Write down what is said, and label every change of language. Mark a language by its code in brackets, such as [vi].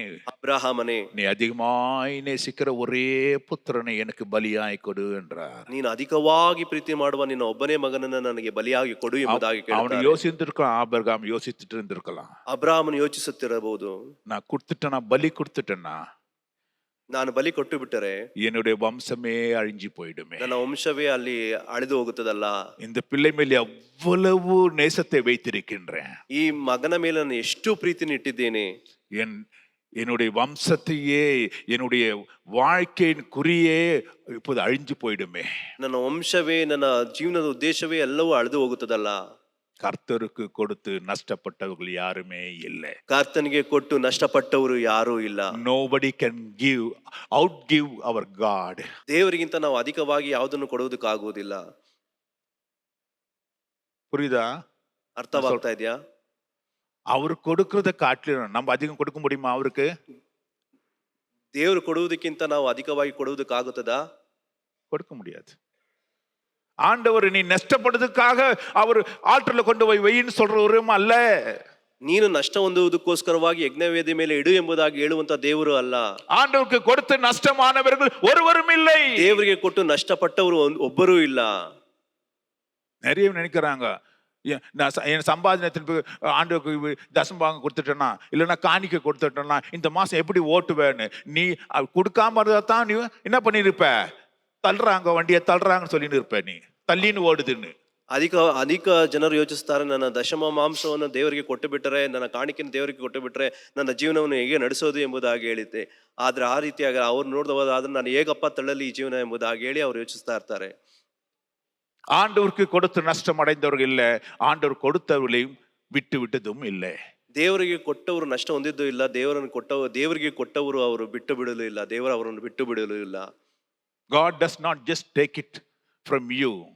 [ta] அப்ரஹாமே, நீ அதிகமாய் நேசிக்கிற ஒரே புத்திரனை எனக்கு பலியாய் கொடு என்றார். [kn] ನೀನು ಅಧಿಕವಾಗಿ ಪ್ರೀತಿ ಮಾಡುವ ನಿನ್ನ ಒಬ್ಬನೇ ಮಗನನ್ನು ನನಗೆ ಬಲಿಯಾಗಿ ಕೊಡು ಎಂಬುದಾಗಿ [ta] அவன் [kn] ಕೇಳ್ತಾರೆ. [ta] யோசித்திருக்கலாம், ஆபிரகாம் யோசிச்சுட்டு இருந்திருக்கலாம், [kn] ಅಬ್ರಾಹ್ಮನು ಯೋಚಿಸುತ್ತಿರಬಹುದು, [ta] நான் கொடுத்துட்டேனா, பலி கொடுத்துட்டேன்னா [kn] ನಾನು ಬಲಿ ಕೊಟ್ಟು ಬಿಟ್ಟರೆ [ta] என்னுடைய வம்சமே அழிஞ்சு போயிடுமே, [kn] ನನ್ನ ವಂಶವೇ ಅಲ್ಲಿ ಅಳಿದು ಹೋಗುತ್ತದಲ್ಲ. [ta] இந்த பிள்ளை மேல் அவ்வளவு நேசத்தை வைத்திருக்கின்றேன், [kn] ಈ ಮಗನ ಮೇಲೆ ನಾನು ಎಷ್ಟು ಪ್ರೀತಿನ ಇಟ್ಟಿದ್ದೇನೆ, [ta] என்னுடைய வம்சத்தையே என்னுடைய வாழ்க்கையின் குறியே இப்போது அழிஞ்சு போயிடுமே, [kn] ನನ್ನ ವಂಶವೇ ನನ್ನ ಜೀವನದ ಉದ್ದೇಶವೇ ಎಲ್ಲವೂ ಅಳಿದು ಹೋಗುತ್ತದಲ್ಲ. [ta] கர்த்தருக்கு கொடுத்து நஷ்டப்பட்டவர்கள் யாருமே இல்லை. [kn] ಕರ್ತನಿಗೆ ಕೊಟ್ಟು ನಷ್ಟಪಟ್ಟವರು ಯಾರೂ ಇಲ್ಲ. [en] Nobody can outgive our God. [kn] ದೇವರಿಗಿಂತ ನಾವು ಅಧಿಕವಾಗಿ ಯಾವುದನ್ನು ಕೊಡುವುದಕ್ಕಾಗುವುದಿಲ್ಲ. [ta] புரியுதா? [kn] ಅರ್ಥವಾಗ್ತಾ ಇದೆಯಾ? [ta] அவர் கொடுக்கறத காட்டிலும் நம்ம அதிகம் கொடுக்க முடியுமா? அவருக்கு [kn] ದೇವರು ಕೊಡುವುದಕ್ಕಿಂತ ನಾವು ಅಧಿಕವಾಗಿ ಕೊಡುವುದಕ್ಕಾಗುತ್ತದಾ? [ta] கொடுக்க முடியாது. ஆண்டவர் நீ நஷ்டப்படுறதுக்காக அவர் ஆல்டர்ல கொண்டு போய் வைன்னு சொல்றவரும் அல்ல. [kn] ನೀನು ನಷ್ಟ ಹೊಂದುವುದಕ್ಕೋಸ್ಕರವಾಗಿ ಯಜ್ಞವೇದಿ ಮೇಲೆ ಇಡು ಎಂಬುದಾಗಿ ಹೇಳುವಂತ ದೇವರು ಅಲ್ಲ. [ta] ஆண்டவருக்கு கொடுத்து நஷ்டமானவர்கள் ஒருவரும் இல்லை. [kn] ದೇವರಿಗೆ ಕೊಟ್ಟು ನಷ್ಟಪಟ್ಟವರು ಒಬ್ಬರೂ ಇಲ್ಲ. [ta] நிறைய நினைக்கிறாங்க, என் சம்பாதனத்தின் ஆண்டவருக்கு தசம்பாகம் கொடுத்துட்டேன்னா இல்லைன்னா காணிக்க கொடுத்துட்டேன்னா இந்த மாசம் எப்படி ஓட்டுவேன்னு நீ கொடுக்காம இருந்தா தான் நீ என்ன பண்ணிருப்ப? தள்ளுறாங்க, வண்டியை தள்ளுறாங்கன்னு சொல்லிட்டு இருப்ப, நீ தள்ளின்னு ஓடுதுன்னு. [kn] ಅಧಿಕ ಜನರು ಯೋಚಿಸ್ತಾರೆ, ನನ್ನ ದಶಮ ಮಾಂಸವನ್ನು ದೇವರಿಗೆ ಕೊಟ್ಟು ಬಿಟ್ಟರೆ, ನನ್ನ ಕಾಣಿಕೆಯನ್ನು ದೇವರಿಗೆ ಕೊಟ್ಟು ಬಿಟ್ಟರೆ ನನ್ನ ಜೀವನವನ್ನು ಹೇಗೆ ನಡೆಸೋದು ಎಂಬುದಾಗಿ ಹೇಳಿದ್ದೆ. ಆದ್ರೆ ಆ ರೀತಿಯಾಗಿ ಅವ್ರು ನೋಡಿದವಾದ್ರೆ ನಾನು ಹೇಗಪ್ಪ ತಳ್ಳಲಿ ಈ ಜೀವನ ಎಂಬುದಾಗಿ ಹೇಳಿ ಅವ್ರು ಯೋಚಿಸ್ತಾ ಇರ್ತಾರೆ. [ta] ஆண்டவருக்கு கொடுத்து நஷ்டம் அடைந்தவர்கள் இல்லை, ஆண்டவர் கொடுத்தவர்களையும் விட்டு விட்டதும் இல்லை. [kn] ದೇವರಿಗೆ ಕೊಟ್ಟವರು ನಷ್ಟ ಹೊಂದಿದ್ದು ಇಲ್ಲ, ದೇವರಿಗೆ ಕೊಟ್ಟವರು ಅವರು ಬಿಟ್ಟು ಬಿಡಲು ಇಲ್ಲ, ದೇವರು ಅವರನ್ನು ಬಿಟ್ಟು ಬಿಡಲು ಇಲ್ಲ. [en] God does not just take it from you